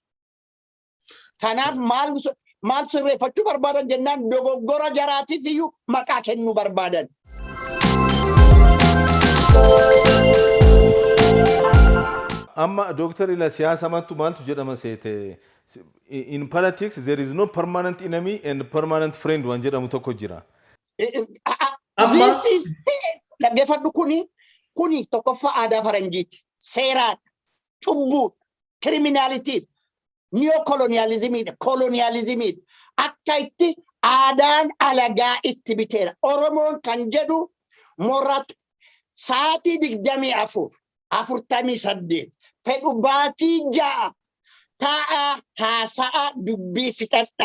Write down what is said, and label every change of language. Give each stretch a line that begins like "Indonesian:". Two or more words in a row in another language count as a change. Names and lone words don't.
Oromo: Kanaaf maal sirreeffachuu barbaadan jennaan dogoggora jaraatiif iyyuu maqaa kennuu barbaadan. Amma Dr. Ila siyaasa maaltu jedhama seete.
English: In politics there is no permanent enemy and permanent friend
Oromo: waan jedhamu tokko jira.
English: This is
Oromo: dhaggeeffadhu kuni tokkoffaa aadaa faranjiiti. Seeraan cubbuu
English: criminality neocolonialism
Oromo: akka itti aadaan alagaa itti biteera. Oromoon kan jedhu moratu sa'aatii 24 fedhu baatii 6 ta'a haasa'a dubbii fixadha.